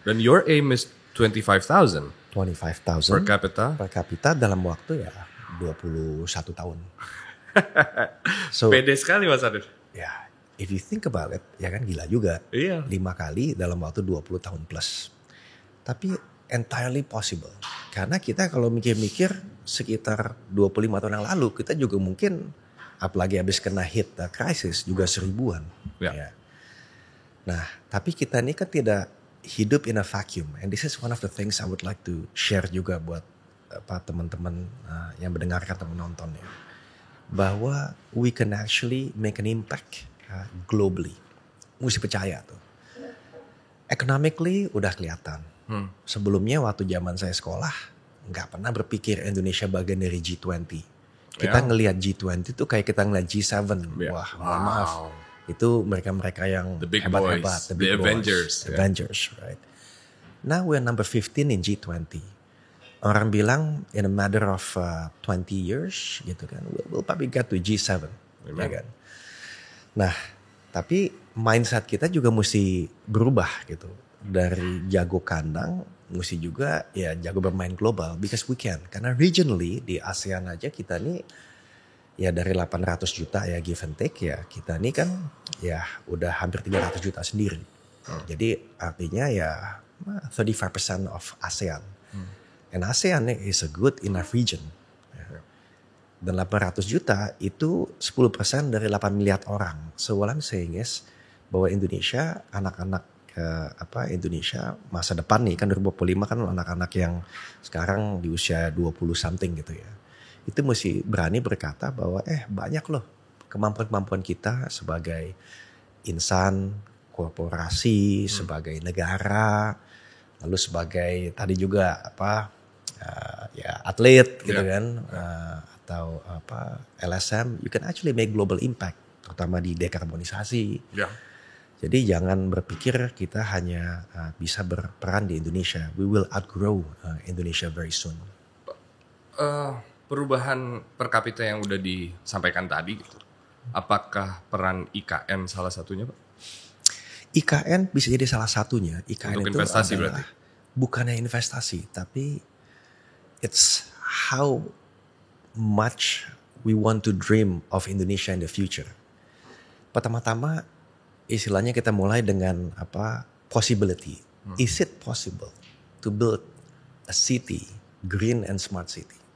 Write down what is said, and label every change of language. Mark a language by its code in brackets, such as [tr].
[en] Dan your aim is 25,000. 25,000 per [id] kapita dalam waktu ya 21 tahun. [en] So, [id] pede sekali Mas Adit. Ya, [en] if you think about it, [id] ya kan gila juga. Iya. 5 kali dalam waktu 20 tahun plus. Tapi [en] entirely possible. [id] Karena kita kalau mikir-mikir sekitar 25 tahun yang lalu, kita juga mungkin apalagi habis kena [en] hit crisis [id] juga 1000-an. Ya. Nah, tapi kita ini kan tidak hidup [en] in a vacuum. And this is one of the things I would like to share [id] juga buat teman-teman yang mendengarkan atau menonton ya. bahwa [en] we can actually make an impact globally. [id] Mesti percaya tuh. Economically udah kelihatan. Sebelumnya waktu zaman saya sekolah nggak pernah berpikir Indonesia bagian dari G20. Kita ngelihat G20 tuh kayak kita ngelihat G7. [en] Yeah. [id] Wah, mohon maaf. Itu mereka-mereka yang [en] The big [id] hebat-hebat, [en] boys, the Avengers. Avengers, right? Now we're number 15 in G20. [id] Orang bilang [en] in a matter of 20 years gitu kan, we'll probably get to G7, [id] ya kan? Nah, tapi mindset kita juga mesti berubah gitu. Dari jago kandang, mesti juga ya jago bermain global, [en] because we can. [id] Karena regionally di ASEAN aja kita nih ya dari 800 juta ya [en] give and take [id] ya, kita nih kan ya udah hampir 300 juta sendiri. Jadi artinya ya 35% [en] of ASEAN. And ASEAN is a good enough region. [id] Dan 800 juta itu 10% dari 8 miliar orang. [en] So what I'm saying is [id] bahwa Indonesia, anak-anak Indonesia masa depan nih kan 2045 kan anak-anak yang sekarang di usia [en] 20 something [id] gitu ya. Itu mesti berani berkata bahwa banyak loh kemampuan-kemampuan kita sebagai insan, korporasi, sebagai negara, lalu sebagai tadi juga ya atlet gitu kan, atau LSM, [en] you can actually make global impact, [id] terutama di dekarbonisasi. Jadi jangan berpikir kita hanya bisa berperan di Indonesia. [en] We will outgrow Indonesia very soon. [id] Perubahan per kapita yang udah disampaikan tadi gitu. Apakah peran IKN salah satunya, Pak? IKN bisa jadi salah satunya. IKN untuk itu investasi adalah berarti? Bukannya investasi, tapi [en] it's how much we want to dream of Indonesia in the future. [id] Pertama-tama istilahnya kita mulai dengan possibility. [en] Is it possible to build a city, green and smart city?